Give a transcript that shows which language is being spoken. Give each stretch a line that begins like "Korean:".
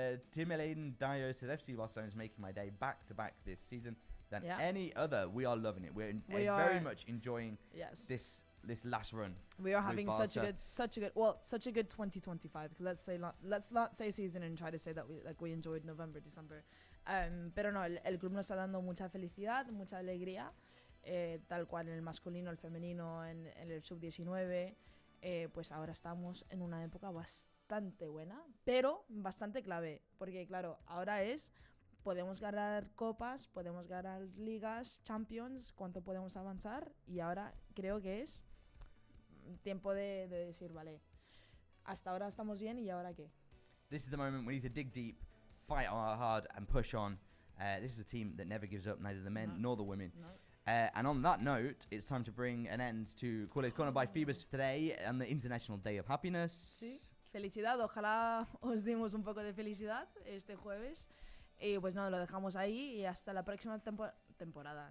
English: Tim Elaine Dio says, FC Barcelona is making my day back-to-back this season than any other. We are loving it. We're very much enjoying this last run. We are having such a good 2025. Let's not say season and try to say that we enjoyed November, December.
Spanish: Pero no, el club nos está dando mucha felicidad, mucha alegría, tal cual en el masculino, el femenino, en el sub-19. Pues ahora estamos en una época bastante buena, pero bastante clave, porque claro, ahora podemos ganar copas, podemos ganar ligas, Champions, cuánto podemos avanzar, y ahora creo que es tiempo de decir, vale, hasta ahora estamos bien, ¿y ahora qué?
English: This is the moment we need to dig deep, fight hard and push on. This is a team that never gives up, neither the men nor the women. And on that note, it's time to bring an end to Culers Corner by Feeberse today on the International Day of Happiness.
Spanish: Sí, felicidad. Ojalá os dimos un poco de felicidad este jueves. Y pues no, lo dejamos ahí y hasta la próxima temporada.